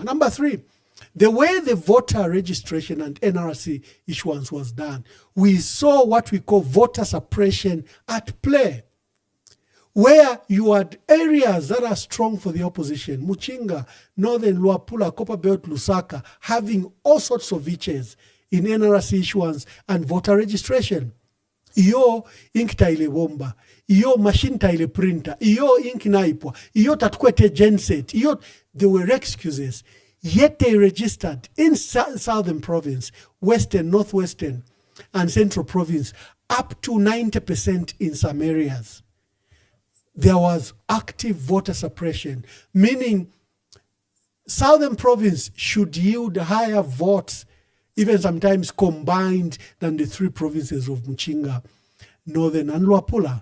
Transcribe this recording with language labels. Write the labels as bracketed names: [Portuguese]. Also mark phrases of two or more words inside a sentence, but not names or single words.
[English] Number 3, the way the voter registration and NRC issuance was done, we saw what we call voter suppression at play, where you had areas that are strong for the opposition, Muchinga, Northern Luapula, Copperbelt, Lusaka, having all sorts of features in NRC issuance and voter registration. [Bemba] Iyo ink taile bomba, iyo machine taile printer, iyo ink naipwa, iyo tatukwete genset, iyo, [English] there were excuses. Yet they registered in Southern Province, Western, Northwestern, and Central Province, up to 90% in some areas. There was active voter suppression, meaning Southern Province should yield higher votes, even sometimes combined, than the 3 provinces of Muchinga, Northern, and Luapula.